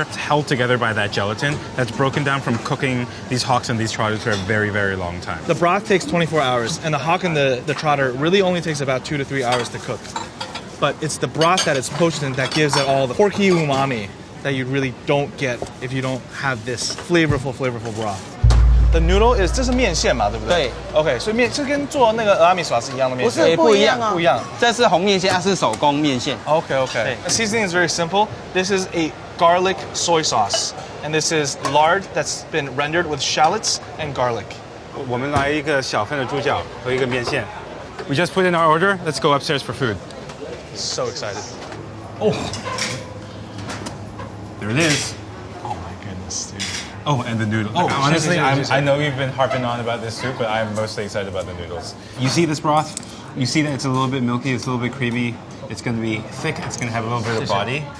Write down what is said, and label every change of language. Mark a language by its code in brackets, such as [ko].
[en] It's held together by that gelatin that's broken down from cooking these hocks and these trotters for a very, very long time. The broth takes 24 hours, and the hock and the trotter really only takes about 2 to 3 hours to cook. But it's the broth that it's poached in that gives it all the porky umami that you really don't get if you don't have this flavorful broth. The noodle is [zh] 这是面线嘛，对不对？对。 OK， 所以面这跟做那个蚵仔米耍是一样的面线？不一样不一样。这是红面线，它是手工面线。 [en] Okay. The seasoning is very simple. This is a garlic soy sauce, and this is lard that's been rendered with shallots and garlic. [zh] 我们来一个小份的猪脚和一个面线。 [en] We just put in our order. Let's go upstairs for food. So excited. Oh, there it is. Oh my goodness, dude. Oh, and the noodles. Oh, honestly, seriously. I know you've been harping on about this soup, but I'm mostly excited about the noodles. You see this broth? You see that it's a little bit milky, it's a little bit creamy. It's going to be thick, it's going to have a little bit of body.